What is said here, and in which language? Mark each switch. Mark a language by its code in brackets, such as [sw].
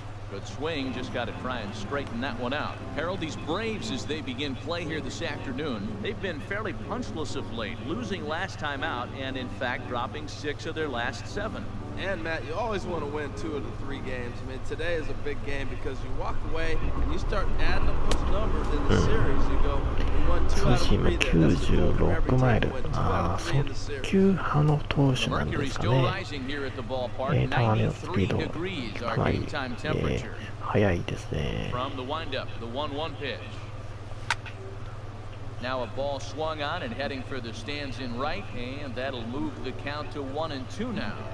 [en] Good swing, just got to try and straighten that one out. Harold, these Braves, as they begin play here this afternoon, they've been fairly punchless of late, losing last time out and, in fact, dropping 6 of their last 7. And Matt, you always want to win 2 of the 3 games. I mean, today is a big game because you walk away and you start adding up those numbers in the series. You go, we won 2 out of 3 there. That's the goal for every team to win 2 out of 3 in the series. [ja] 速球派の投手なんですかね。球のスピードかなり、速いですね。 [en] From the windup, the 1-1 pitch. Now a ball swung on and heading for the stands in right, and that'll move the count to 1-2 now.